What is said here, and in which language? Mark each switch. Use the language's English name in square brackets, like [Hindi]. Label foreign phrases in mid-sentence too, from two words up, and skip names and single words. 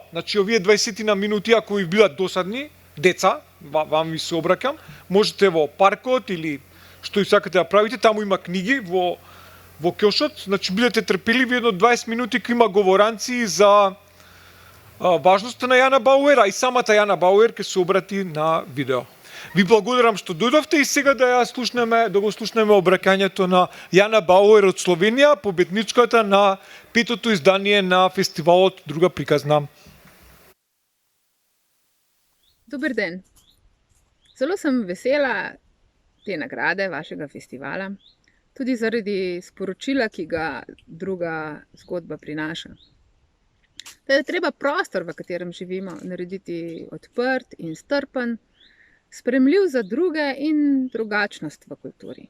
[Macedonian] Значи, овие 20 на минути, ако ви бидат досадни, деца, вам ви се обраќам, можете во паркот или што и сакате да правите, таму има книги во кјошот, значи бидете трпеливи, едно 20 минути ќе има говоранци за важноста на Јана Бауер, а и самата Јана Бауер ќе се обрати на видео. Ви благодарам што дојдовте и сега да го слушнеме обраќањето на Јана Бауер од Словенија, победничката на 5-то издание на фестивалот Друга приказна. [Bulgarian] Добър ден. [Slovenian] Zelo sem vesela te nagrade vašega festivala, tudi zaradi sporočila, ki ga druga zgodba prinaša. Da je treba prostor, v katerem živimo, narediti odprt in strpen, sprejemljiv za druge in drugačnost v kulturi.